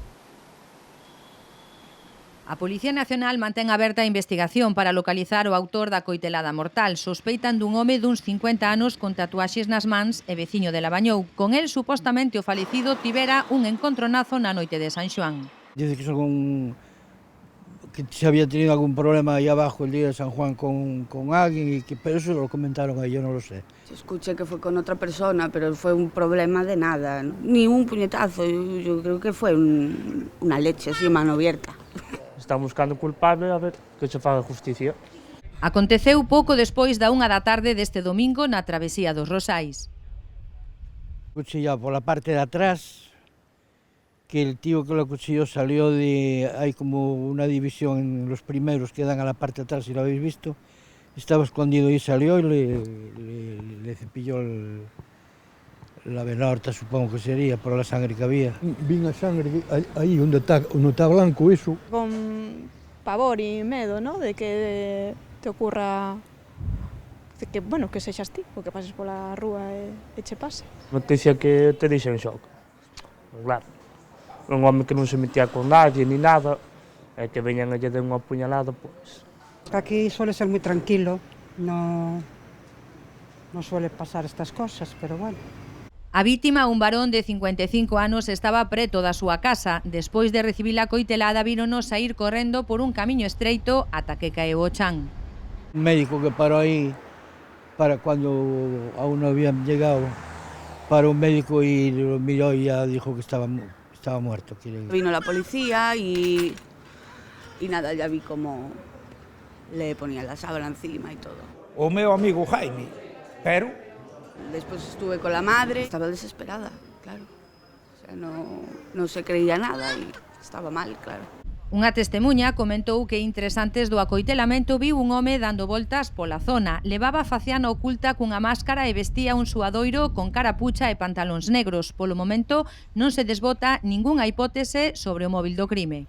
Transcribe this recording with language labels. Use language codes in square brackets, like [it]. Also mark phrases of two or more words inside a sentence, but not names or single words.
[gl] A Policía Nacional mantén aberta a investigación para localizar o autor da coitelada mortal. Sospeitan dun home duns 50 anos con tatuaxes nas mans e veciño de Labañou. Con el, supostamente, o falecido tivera un encontronazo na noite de San Xoán. [es] Dice que que se había tenido algún problema ahí abajo el día de San Juan con alguien, pero eso lo comentaron ahí, yo no lo sé. Escuché que [gl] foi con outra persona, [es] pero foi un problema de nada, ni un puñetazo, yo creo que foi una leche así, mano abierta. Están buscando culpable a ver que se faga justicia. [gl] Aconteceu pouco despois da 1 da tarde deste domingo na travesía dos Rosais. [es] Cuchillado por la parte de atrás, que el tío que lo acuchilló salió de... Hay como una división en los primeros que dan a la parte de atrás, si lo habéis visto, estaba escondido y salió y le cepilló la vena aorta, supongo que sería, por la sangre que había. [gl] Vi a sangre aí onde está [es] blanco eso. [gl] Con pavor e medo, ¿no? De que te ocurra que, bueno, que sexas ti, o que pases pola rúa e che pase. Noticia que te deixa en shock. Claro, un home que non se metía [es] con nadie ni nada, [gl] e que veñan e lle den unha puñalada, pois... [es] Aquí suele ser muy tranquilo, no suele pasar estas cosas, pero bueno. [gl] A vítima, un varón de 55 anos, estaba preto da súa casa. Despois de recibir a coitelada, víronos a ir correndo por un camiño estreito ata que caeu o chan. [es] Un médico que paró ahí, para cuando aún no habían llegado, paró un médico y lo miró y ya dijo que estaba muerto. Vino la policía y nada, ya vi cómo le ponían la sábana encima y todo. [gl] O meu amigo Jaime, pero... [es] Después estuve con la madre, estaba desesperada, claro. O sea, no se creía nada y estaba mal, claro. [gl] Unha testemuña comentou que intres antes do acoitelamento viu un home dando voltas pola zona. Levaba a faciana oculta cunha máscara e vestía un suadoiro con carapucha e pantalóns negros. Polo momento non se desbota ningunha hipótese sobre o móvil do crime.